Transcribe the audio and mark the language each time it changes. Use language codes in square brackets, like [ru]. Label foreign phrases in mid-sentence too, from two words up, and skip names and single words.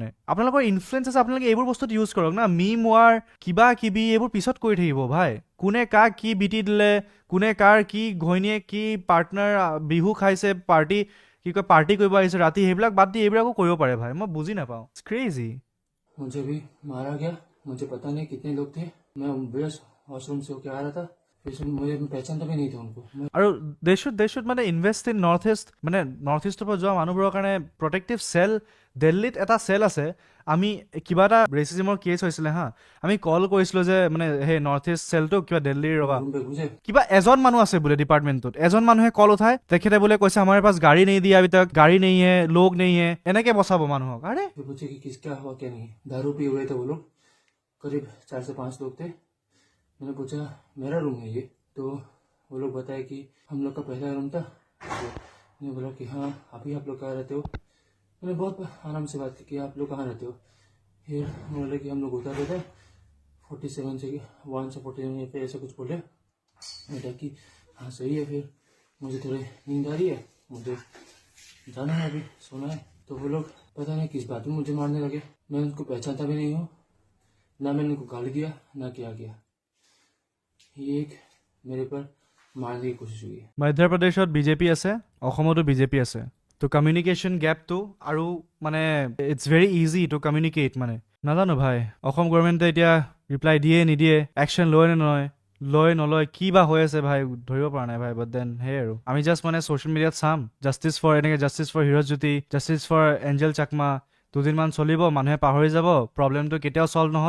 [as] আপোনালোকৰ ইনফ্লুৱেঞ্চ আছে, আপোনালোকে এইবোৰ বস্তুত ইউজ কৰক না। [en] meme war [as] কিবা কিবি এইবোৰ পিছত কৰি থাকিব ভাই। কোনে কাক কি বিটি দিলে, কোনে কাৰ কি ঘৈণীয়েক কি পাৰ্টনাৰ বিহু খাইছে, পাৰ্টি কৰিব আহিছে ৰাতি, সেইবিলাক বাদ দি এইবিলাকো কৰিব পাৰে ভাই। মই বুজি নাপাওঁ, [en] it's crazy. [hi] मुझे भी मारा गया, मुझे पता नहीं कितने लोग थे, मैं [en] base washroom [hi] से होके आ रहा था, फिर मुझे पहचानता भी नहीं था उनको। [as] আৰু [en] they should [as] মানে [en] invest in North East, [as] মানে নৰ্থ ইষ্টৰ পৰা যোৱা মানুহবোৰৰ কাৰণে [en] protective cell [as] দিল্লীত এটা চেল আছে। আমি কিবা এটা ৰেচিজমৰ কেছ হৈছিলে হা, আমি কল কৰিছিলোঁ যে মানে সেই নৰ্থ ইষ্ট চেলটোক কিবা দিল্লীৰ ৰবা [hi] रूम पे घुसे, [as] কিবা এজন মানুহ আছে বোলে ডিপাৰ্টমেণ্টটোত, এজন মানুহে কল উঠায়, তেখেতে বোলে কৈছে আমাৰ [hi] पास गाड़ी नहीं [as] দিয়া [hi] अभी तक, गाड़ी नहीं है, लोग नहीं है, [as] এনেকে বচাব মানুহক। আৰে [hi] फिर पूछे कि किसका हुआ क्या नहीं। दारू पी हुए थे वो लोग, करीब 4 से 5 लोग थे। मैंने पूछा मेरा रूम है ये, तो वो लोग बताए कि हम लोग का पहला रूम था। तो मैंने बोला कि हाँ अभी आप लोग कहाँ रहते हो। मैंने बहुत आराम से बात की कि आप लोग कहाँ रहते हो। फिर बोले कि हम लोग उतर रहे थे 47 से 1 से 47 पे, ऐसा कुछ बोले। बेटा कि हाँ सही है। फिर मुझे थोड़ी नींद आ रही है, मुझे जाना है, अभी सोना है। तो वो लोग पता नहीं किस बात में मुझे मारने लगे। मैं उनको पहचानता भी नहीं हूँ, ना मैंने उनको गाली दिया ना क्या किया। ये एक मेरे पर मारने की कोशिश हुई है। [as] মধ্য প্ৰদেশত বিজেপি আছে, অসমতো বিজেপি আছে। তো [en] communication gapটো [as] আৰু মানে [en] it's very easy to communicate. [as] মানে নাজানো ভাই, অসম গভৰ্ণমেণ্টে এতিয়া ৰিপ্লাই দিয়ে নিদিয়ে, একশ্যন লয় নে নলয়, কি বা হৈ আছে ভাই ধৰিব পৰা নাই ভাই। [en] but then [as] সেই আৰু আমি জাষ্ট মানে [en] social mediaত [as] চাম [en] justice for [as] হিৰজ জ্যোতি, [en] justice for [as] এঞ্জেল চাকমা, দুদিনমান চলিব, মানুহে পাহৰি যাব, প্ৰব্লেমটো কেতিয়াও ছল্ভ নহ'ল।